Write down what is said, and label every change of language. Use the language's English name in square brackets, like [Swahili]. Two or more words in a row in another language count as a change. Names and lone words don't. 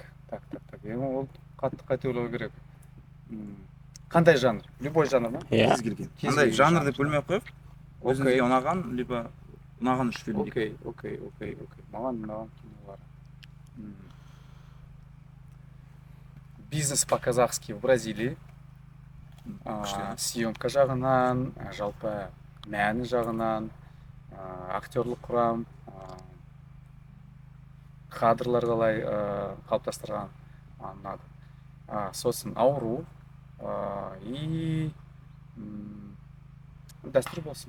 [Kazakh] Ол қатты ойлау керек. Қандай жанр? Любой жанр ма? Кез келген. Қандай жанр деп бөлмей қойып, өзіңізге ұнаған, либо ұнаған 3 фильм. Окей. Маған ұнаған кинолар. [Russian] «Бизнес по-казахски» в Бразилии. [Kazakh] Съемка жағынан, жалпы мәні жағынан, актерлік құрам, кадрлар қалай қалыптастырған ұнады. Сосын «Ауру» и дәстүр болсын.